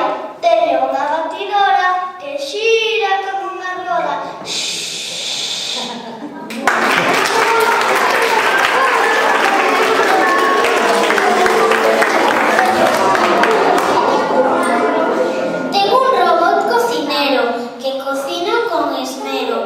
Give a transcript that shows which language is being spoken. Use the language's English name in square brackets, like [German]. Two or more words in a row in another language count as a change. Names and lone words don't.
[Galician] Teño unha batidora que xira como unha roda. [Spanish] Tengo un robot cocinero que cocina con esmero.